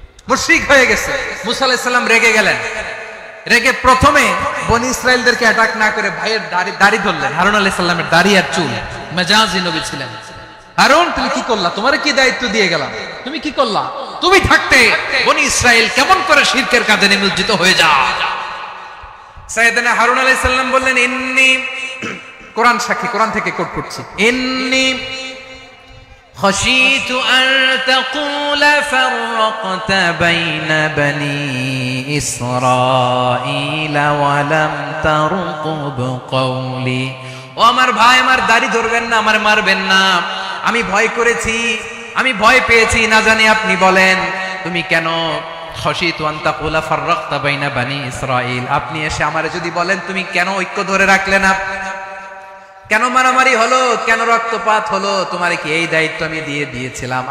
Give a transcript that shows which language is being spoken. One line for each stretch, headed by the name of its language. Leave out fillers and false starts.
Bangla: মুশরিক হয়ে গেছে। মুসা আলাইহিস সালাম রেগে গেলেন। রেগে প্রথমে বনি ইসরাইলদেরকে অ্যাটাক না করে ভাইয়ের দাড়ি ধরলেন। হারুন আলাইহিস সালামের দাড়ি আর চুল, মেজাজি নবী ছিলেন। হারুন তুমি কি করলা? তোমারে কি দায়িত্ব দিয়ে গেলাম, তুমি কি করলা? তুমি থাকতে বনি ইসরাইল কেমন করে শিরকের কাজে নিমজ্জিত হয়ে যায়? সাইয়েদনা হারুন আলাইহিস সালাম বললেন, ইন্নী, কোরআন সাক্ষী, কোরআন থেকে কোট করছি, ইন্নী
Arabic: خشيت أن تقول فرقت بين بني إسرائيل ولم ترقب قولي।
Bangla: ও আমার ভাই, আমার দাড়ি ধরবেন না, আমার মারবেন না। আমি ভয় করেছি, আমি ভয় পেয়েছি, না জানি আপনি বলেন তুমি কেন
Arabic: খশিতু আন তাকুলা ফাররাকতা বাইনা বানি ইসরাইল,
Bangla: আপনি এসে আমারে যদি বলেন তুমি কেন ঐক্য ধরে রাখলে না, কেন মারামারি হলো, কেন রক্তপাত হলো, তোমারে কি এই দায়িত্ব আমি দিয়ে দিয়েছিলাম?